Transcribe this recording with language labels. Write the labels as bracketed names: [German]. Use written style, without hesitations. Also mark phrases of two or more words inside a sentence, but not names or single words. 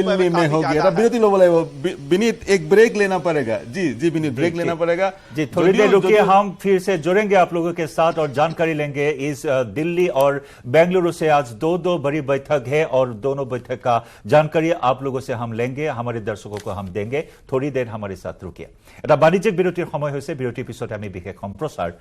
[Hindi] दिल्ली में होगी विनीत एक ब्रेक लेना पड़ेगा जी विनीत ब्रेक लेना पड़ेगा जी थोड़ी देर रुकिए हम फिर से जुड़ेंगे आप लोगों के साथ और जानकारी लेंगे इस दिल्ली और बेंगलुरु से आज दो बड़ी बैठक है और दोनों बैठक का जानकारी आप लोगों से हम लेंगे हमारे दर्शकों को हम देंगे थोड़ी देर हमारे साथ रुकिए [Assamese] এটা বাণিজ্যিক বিৰতিৰ সময় হৈছে বিৰতিৰ পিছত আমি বিশেষ সম্প্ৰচাৰ